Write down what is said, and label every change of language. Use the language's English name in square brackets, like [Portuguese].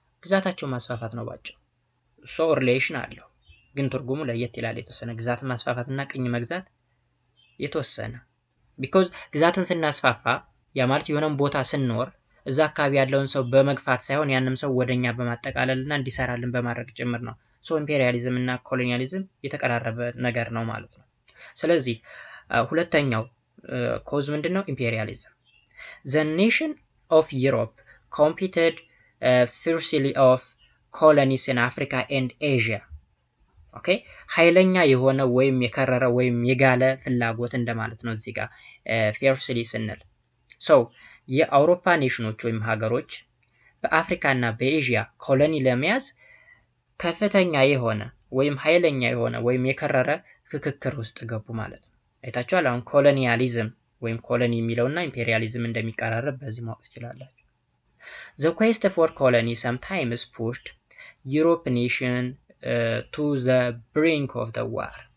[Amharic] ግዛታቸው ማስፋፋት ነው ባጭሩ። ሶ ሪሌሽን አለው፣ ግን ትርጉሙ ለየት ይላል የተወሰነ። ግዛትን ማስፋፋትና ቅኝ መግዛት የተወሰነ ቢኮዝ ግዛትን ስናስፋፋ ያ ማለት የሆነን ቦታ ስንኖር እዛ አካባቢ ያለውን ሰው በመግፋት ሳይሆን ያንም ሰው ወደኛ በማጠቃለልና እንዲሰራልን በማድረግ ጭምር ነው። ሶ ኢምፔሪያሊዝም እና ኮሎኒያሊዝም የተቀራረበ ነገር ነው ማለት ነው። ስለዚህ ሁለተኛው ኮዝ ምንድነው? ኢምፔሪያሊዝም። [English] The nation of Europe competed fiercely of colonies in Africa and Asia. [Amharic] ኦኬ ኃይለኛ የሆነ ወይም የከረረ ወይም የጋለ ፍላጎት እንደማለት ነው እዚህ ጋር ፌርስሊ ስንል ሶ የአውሮፓ ኔሽኖች ወይም ሀገሮች በአፍሪካ እና በኤዥያ ኮሎኒ ለመያዝ ከፍተኛ የሆነ ወይም ኃይለኛ የሆነ ወይም የከረረ ፍክክር ውስጥ ገቡ ማለት ነው። አይታችኋል። አሁን ኮሎኒያሊዝም ወይም ኮሎኒ የሚለውና ኢምፔሪያሊዝም እንደሚቀራረብ በዚህ ማወቅ ትችላላችሁ። [English] The quest for colony sometimes pushed Europe nation to the brink of the war.